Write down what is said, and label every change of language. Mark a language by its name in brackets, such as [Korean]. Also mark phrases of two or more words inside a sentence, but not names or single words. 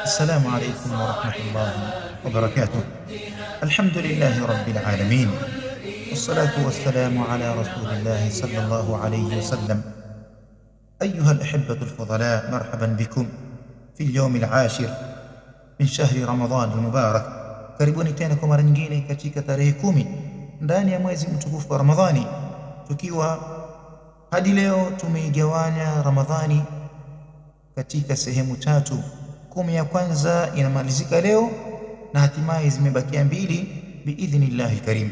[Arabic] السلام عليكم ورحمة الله وبركاته. الحمد لله رب العالمين، والصلاة والسلام على رسول الله صلى الله عليه وسلم. أيها الأحبة الفضلاء، مرحبا بكم في اليوم العاشر من شهر رمضان المبارك. [Swahili] Karibuni tena kwa mara nyingine katika tarehe 10 ndani ya mwezi mtukufu wa Ramadhani, tukiwa hadi leo tumeigawanya Ramadhani katika sehemu tatu. 10 ya kwanza inamalizika leo na hatimaye zimebakia 2 [Arabic] بإذن الله كريم.